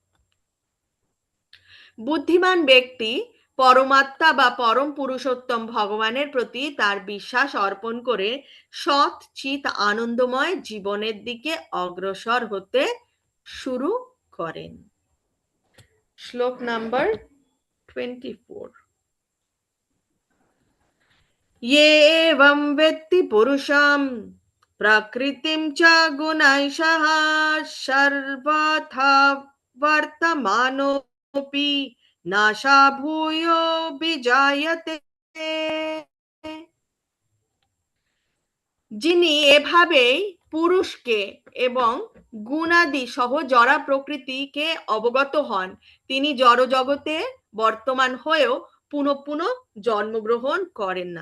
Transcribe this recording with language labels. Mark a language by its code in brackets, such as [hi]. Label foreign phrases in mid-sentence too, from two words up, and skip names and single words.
[bn] বুদ্ধিমান ব্যক্তি পরমাত্মা বা পরম পুরুষোত্তম ভগবানের প্রতি তার বিশ্বাস অর্পণ করে সৎ চিত আনন্দময় জীবনের দিকে অগ্রসর হতে শুরু করেন। শ্লোক নাম্বার 24। [sa] ये एवं वेत्ति पुरुषं प्रकृतिं च गुणैषः सर्वथा वर्तमानोऽपि नाशा भूयो विजायते। [bn] যিনি এভাবেই পুরুষকে এবং গুণাদি সহ জড়া প্রকৃতিকে অবগত হন তিনি জড় জগতে বর্তমান হয়েও পুনঃ পুনঃ জন্মগ্রহণ করেন না।